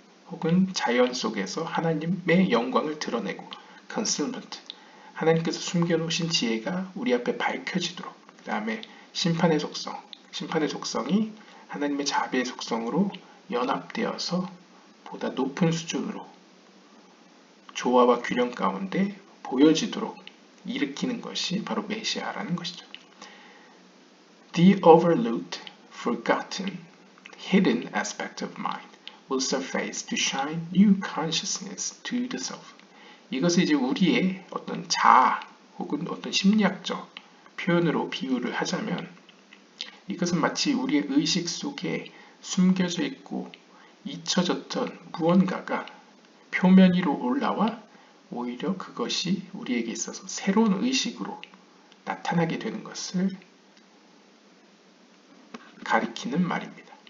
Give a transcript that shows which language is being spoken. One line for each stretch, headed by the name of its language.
Korean: 혹은 자연 속에서 하나님의 영광을 드러내고 concealment, 하나님께서 숨겨놓으신 지혜가 우리 앞에 밝혀지도록, 그 다음에 심판의 속성, 심판의 속성이 하나님의 자비의 속성으로 연합되어서 보다 높은 수준으로 조화와 균형 가운데 보여지도록 일으키는 것이 바로 메시아라는 것이죠.
English: The overlooked, forgotten, hidden aspect of mind will surface to shine new consciousness to the self.
Korean: 이것을 이제 우리의 어떤 자아 혹은 어떤 심리학적 표현으로 비유를 하자면 이것은 마치 우리의 의식 속에 숨겨져 있고 잊혀졌던 무언가가 표면 위로 올라와 오히려 그것이 우리에게 있어서 새로운 의식으로 나타나게 되는 것을 가리키는 말입니다.